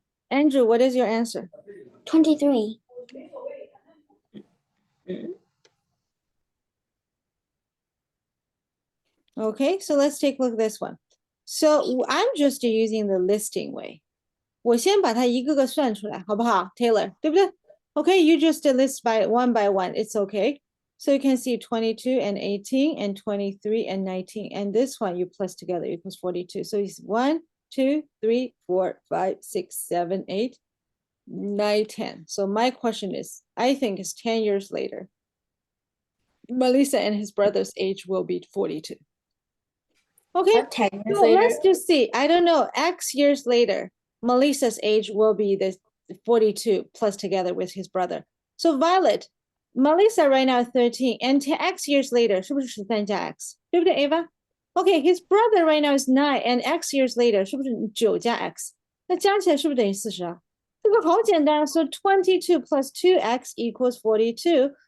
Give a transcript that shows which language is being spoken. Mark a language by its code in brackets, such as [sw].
[en] Andrew, what is your answer? 23. Okay, so let's take a look at this one. So I'm just using the listing way. [zh] 我先把它一个个算出来，好不好 ，Taylor？对不对 [en] ？Okay, you just list by one, it's okay. So you can see 22 and 18 and 23 and 19. And this one you plus together equals 42. So it's 1, 2, 3, 4, 5, 6, 7, 8, 9, 10. So my question is, I think it's 10 years later. Melissa and his brother's age will be 42. Okay, 10 years so later. let's just see. I don't know. X years later, Melissa's age will be the 42 plus together with his brother. So Violet, Melissa right now is 13, and X years later, [zh] 是不是13加 X？ 对不对 [en] Ava? Okay, his brother right now is 9, and X years later [zh] 是不是9加 X？ [en] 那加起来是不是等于42？这个好简单。 So 22 plus 2X equals 42.